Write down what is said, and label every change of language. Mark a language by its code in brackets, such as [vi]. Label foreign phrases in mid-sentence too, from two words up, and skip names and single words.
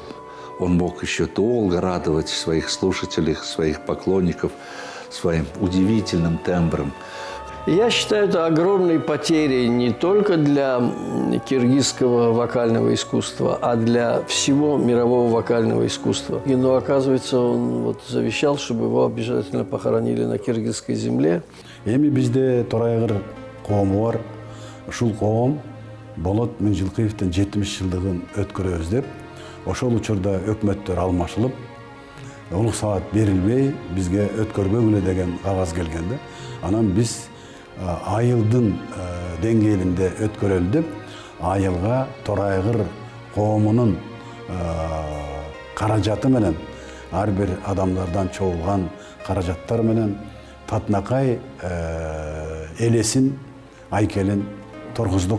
[ru] Он мог еще долго радовать своих слушателей, своих поклонников своим удивительным тембром. Я считаю, это огромной потерей не только для киргизского вокального искусства, а для всего мирового вокального искусства. Но, оказывается, он вот завещал, чтобы его обязательно похоронили на киргизской земле. [ky] Эми бизде Торайгыр коому бар. Ушул коом Болот Миңжилкиевдин 70 жылдыгын өткөрөбүз деп, ошол учурда өкмөттөр алмашылып, улук саат берилбей, бизге өткөрбөгүлө деген кагаз келгенде, анан биз айылдын деңгээлинде өткөрөлү деп, айылга Торайгыр коомунун каражаты менен, ар бир адамдардан чогулган каражаттар менен Татнакай элесин, айкелин тургуздук.